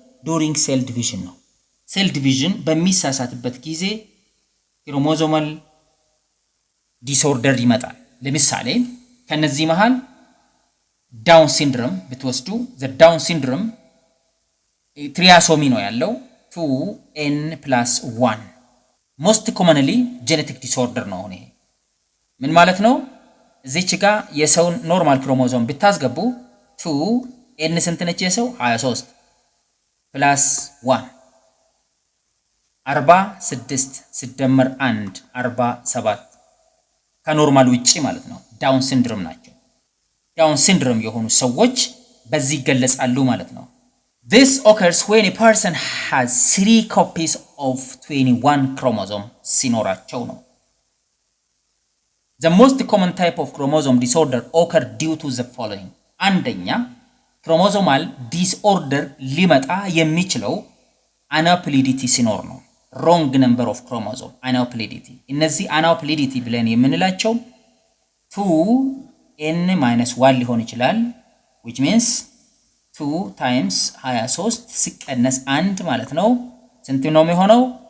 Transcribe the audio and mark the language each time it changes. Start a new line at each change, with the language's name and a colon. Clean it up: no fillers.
Amharic: during cell division ነው። ሴል ዲቪዥን በሚሳሳትበት ጊዜ ክሮሞዞማል ዲስኦርደር ይመጣል። ለምሳሌ ከነዚህ መሃል ዳውን ሲንድሮም ብትወስዱ ዳውን ሲንድሮም ትሪያሶሚ ነው ያለው 2n+1 ሞስት ኮመንሊ ጄኔቲክ ዲስኦርደር ነው። ይሄ ምን ማለት ነው? እዚች ጋር የሰውን ኖርማል ክሮሞዞም ብታስገቡ 2n ስንት ነች? የሰው 23 +1 46 ሲደመር 1 47 ከኖርማል ውጪ ማለት ነው። ዳውን ሲንድሮም ናቸው። ዳውን ሲንድሮም የሆኑ ሰዎች በዚህ ይገለጻሉ ማለት ነው።
English: This occurs when a person has 3 copies of 21 chromosome
Amharic: ሲኖራቸው ነው።
English: The most common type of chromosome disorder occur due to the following.
Amharic: አንደኛ ክሮሞዞማል ዲስኦርደር ሊመጣ የሚችለው አናፕሊዲቲ ሲኖር ነው።
English: wrong number of chromosome
Amharic: aneuploidy እነዚህ aneuploidy ብለን የምንላቸው 2n-1 ሊሆን ይችላል which means 2 times 23 ሲቀነስ 1 ማለት ነው። ስንት ነው የሚሆነው?